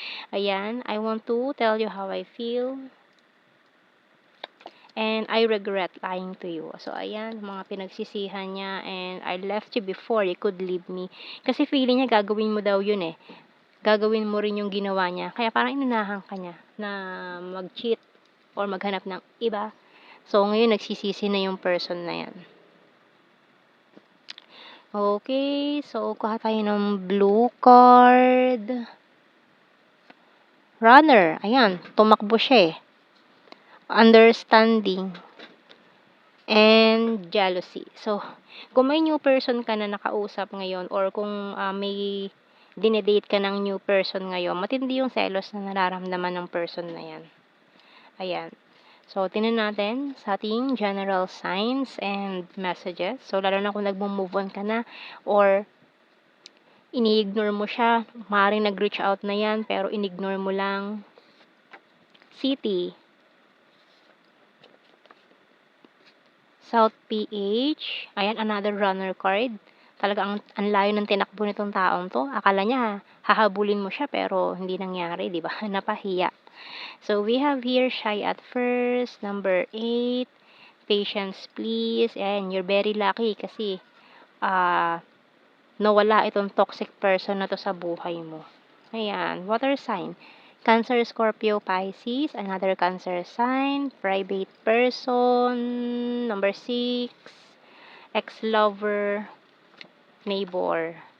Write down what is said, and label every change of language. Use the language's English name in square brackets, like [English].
[English] Ayan, I want to tell you how I feel. And I regret lying to you. [Filipino] So, ayan, mga pinagsisihan niya. [English] And I left you before you could leave me. [Filipino] Kasi feeling niya gagawin mo daw yun eh. Gagawin mo rin yung ginawa niya. Kaya parang inunahan ka niya na mag-cheat or maghanap ng iba. So, ngayon nagsisisi na yung person na yan. [English] Okay, so [Filipino] kuha tayo ng [English] blue card. Runner. [Filipino] Ayan, tumakbo siya eh. Understanding. and jealousy. So, kung may new person ka na nakausap ngayon or kung may dinedate ka ng new person ngayon, matindi yung selos na nararamdaman ng person na yan. Ayan. So, tingnan natin sa ating general signs and messages. So, lalo na kung nagmo-move on ka na or ini-ignore mo siya, maaaring nag-reach out na yan pero in-ignore mo lang. [English] City, South PH, ayan, another runner card. [Filipino] Talagang ang layo ng tinakbo nitong taong to. Akala niya hahabulin mo siya pero hindi nangyari, di ba? Napahiya. [English] So, we have here shy at first, number 8, patience please, and you're very lucky [Filipino] kasi nawala itong toxic person na to sa buhay mo. [English] Ayan, water sign. Cancer, Scorpio, Pisces, another Cancer sign, private person, number 6, ex-lover, neighbor.